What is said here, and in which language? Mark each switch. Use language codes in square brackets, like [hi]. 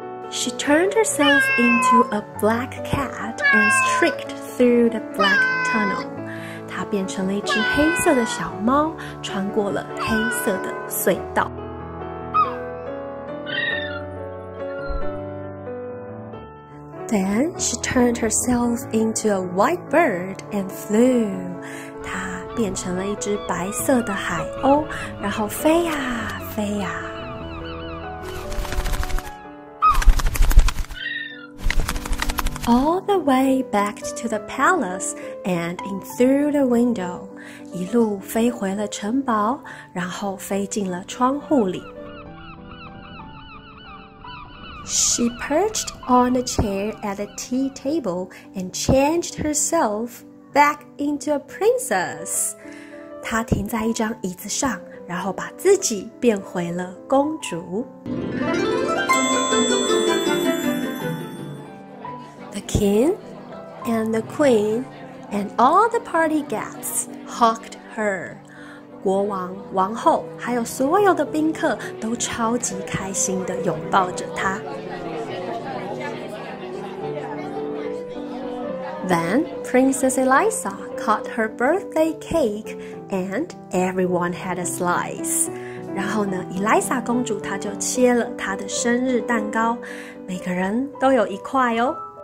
[en] She turned herself into a black cat and streaked through the black tunnel. [zh] 她变成了一只黑色的小猫，穿过了黑色的隧道。 [en] Then she turned herself into a white bird and flew. [zh] 她变成了一只白色的海鸥，然后飞呀飞呀。 [en] All the way back to the palace and in through the window. [zh] 一路飞回了城堡，然后飞进了窗户里。 [en] She perched on a chair at the tea table and changed herself back into a princess. [zh] 她停在一张椅子上，然后把自己变回了公主。 [en] The king and the queen and all the party guests hugged her. [zh] 国王、王后还有所有的宾客都超级开心地拥抱着她。 [en] Then Princess Eliza cut her birthday cake and everyone had a slice. [zh] 然后呢，伊丽莎公主她就切了她的生日蛋糕，每个人都有一块哦。